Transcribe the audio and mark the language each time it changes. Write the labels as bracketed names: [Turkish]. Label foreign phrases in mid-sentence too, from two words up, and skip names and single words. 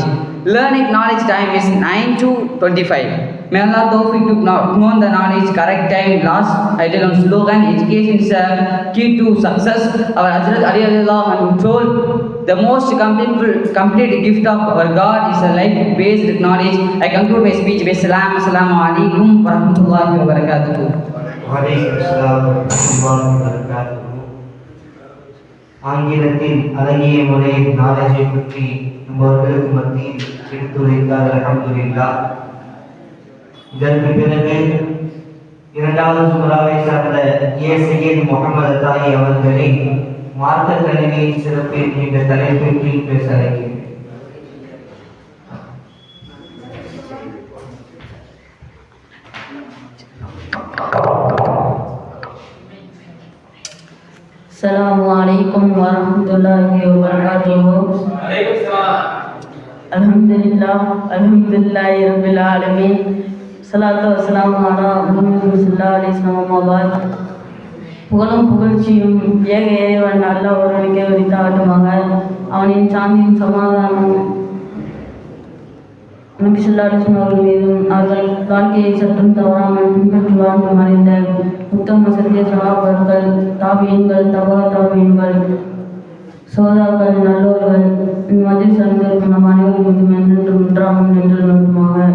[English] Learning knowledge time is 9 to 25. May Allah tawfiq to know the knowledge correct time. Last I tell on slogan, education is a key to success. Our Hazrat Ali Allahu told, the most complete gift of our God is a life-based knowledge. I conclude my speech by [Arabic] السلام عليكم ورحمة الله وبركاته. [Tamil] ஆங்கிலத்தில் அழகிய முறையில் நாலேஜை பற்றி நம்மவர்களுக்கு மத்தியில் எடுத்துரைத்தார். [Arabic] அல்ஹம்துலில்லாஹ். [Tamil] இதற்கு பிறகு 2வது சூறாவை சார்ந்த சையத் முகமது தாயி அவர்களை மார்க்க கல்வியின் சிறப்பு என்ற தலைப்பின் கீழ் பேச அழைக்கிறேன். [Arabic] السلام عليكم ورحمة الله وبركاته. الحمد لله رب العالمين. الصلاة والسلام على محمد صلى الله عليه وسلم. [Tamil] புகழும் புகழ்ச்சியும் ஏக இறைவன் அல்லாஹ் ஒருவனுக்கே உரித்தாகட்டுமாக. அவனின் சாந்தியும் சமாதானம் நபி [Arabic] صلى الله عليه وسلم [Tamil] அவர்கள் மீதும் அவர்கள் வாழ்க்கையை சற்றும் தவறாமல் பின்பற்றி வாழ்ந்து மறைந்த உத்தம சத்திய சகாபாக்கள், தாபியீன்கள், தபா தாபியீன்கள், சோதாக்கள், நல்லோர்கள், மஜ்லிஸ் அமர்ந்திருக்கும் நம் அனைவரும் மீதும் என்றென்றும் ஒன்றாகும் என்று நம்புமாக.